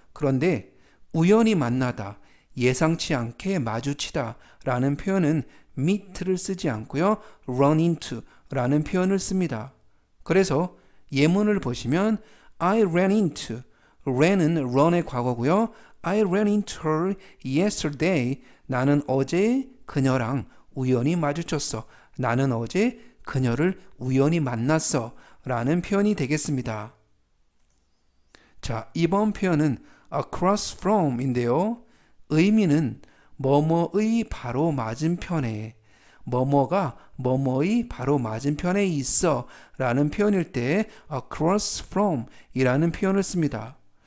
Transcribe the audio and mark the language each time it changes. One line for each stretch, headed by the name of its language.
Korean: 그런데 우연히 만나다, 예상치 않게 마주치다 라는 표현은 meet를 쓰지 않고요. run into 라는 표현을 씁니다. 그래서 예문을 보시면
English: I ran into,
Korean: ran은 run의 과거고요.
English: I ran into her yesterday.
Korean: 나는 어제 그녀랑 우연히 마주쳤어. 나는 어제 그녀를 우연히 만났어 라는 표현이 되겠습니다. 자, 이번 표현은 across from 인데요. 의미는 뭐뭐의 바로 맞은편에, 뭐뭐가 뭐뭐의 바로 맞은편에 있어 라는 표현일 때 across from 이라는 표현을 씁니다.